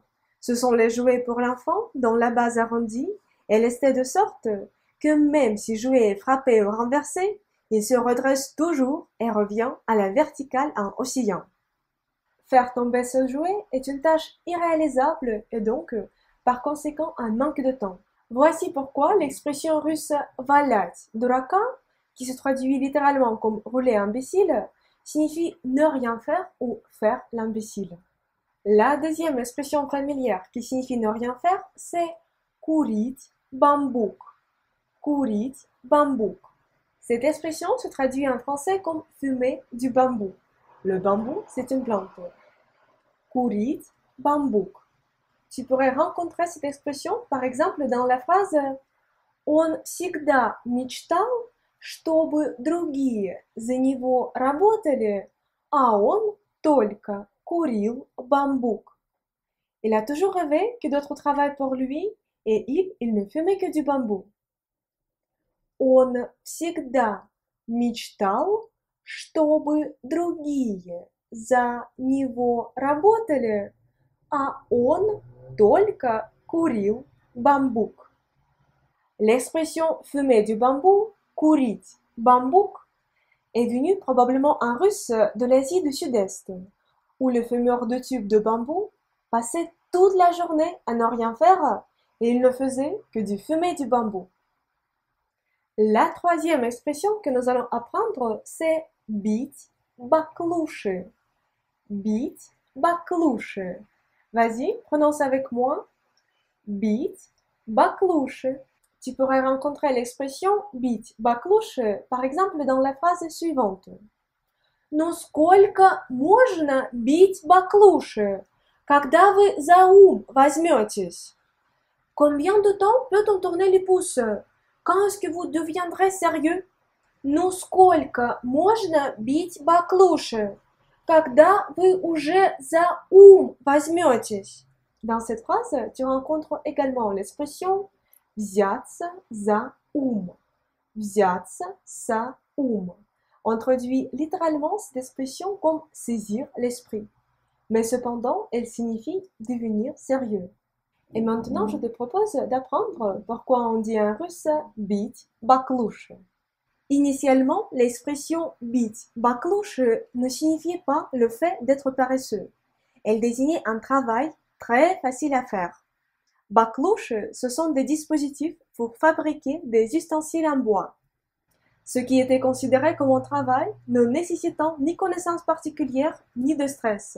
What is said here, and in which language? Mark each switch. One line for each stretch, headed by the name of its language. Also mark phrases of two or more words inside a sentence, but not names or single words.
French: Ce sont les jouets pour l'enfant dont la base arrondie est lestée de sorte que même si le jouet est frappé ou renversé, il se redresse toujours et revient à la verticale en oscillant. Faire tomber ce jouet est une tâche irréalisable et donc, par conséquent, un manque de temps. Voici pourquoi l'expression russe «
Russian: валять дурака »,
French: qui se traduit littéralement comme « rouler imbécile », signifie ne rien faire ou faire l'imbécile. La deuxième expression familière qui signifie ne rien faire, c'est
Russian: курить бамбук. Курить бамбук.
French: Cette expression se traduit en français comme fumer du bambou. Le bambou, c'est une plante.
Russian: Курить бамбук.
French: Tu pourrais rencontrer cette expression, par exemple, dans la phrase
Russian: «Он всегда мечтал, чтобы другие за него работали, а он только курил бамбук».
French: Il a toujours rêvé que d'autres travaillent pour lui et il ne fumait que du bambou.
Russian: Он всегда мечтал, чтобы другие за него работали, а он только курил бамбук.
French: L'expression fumer du bambou,
Russian: курить бамбук,
French: est venue probablement en russe de l'Asie du Sud-Est, où le fumeur de tubes de bambou passait toute la journée à ne rien faire et il ne faisait que du fumer du bambou. La troisième expression que nous allons apprendre, c'est
Russian: бить баклуши. Бить баклуши.
French: Vas-y, prononce avec moi.
Russian: Бить баклуши.
French: Tu pourrais rencontrer l'expression
Russian: бить баклуши,
French: par exemple, dans la phrase suivante.
Russian: «Ну сколько можно бить баклуши, когда вы за ум возьметесь?»
French: Combien de temps peut-on tourner les pouces? Quand est-ce que vous deviendrez sérieux?
Russian: «Ну сколько можно бить баклуши, когда вы уже за ум возьметесь?»
French: Dans cette phrase, tu rencontres également l'expression
Russian: взяться за ум. Взяться за ум.
French: On traduit littéralement cette expression comme saisir l'esprit. Mais cependant, elle signifie devenir sérieux. Et maintenant, je te propose d'apprendre pourquoi on dit en russe
Russian: бить баклуши.
French: Initialement, l'expression
Russian: бить баклуши
French: ne signifiait pas le fait d'être paresseux. Elle désignait un travail très facile à faire. Баклуши, ce sont des dispositifs pour fabriquer des ustensiles en bois. ce qui était considéré comme un travail ne nécessitant ni connaissances particulières ni de stress.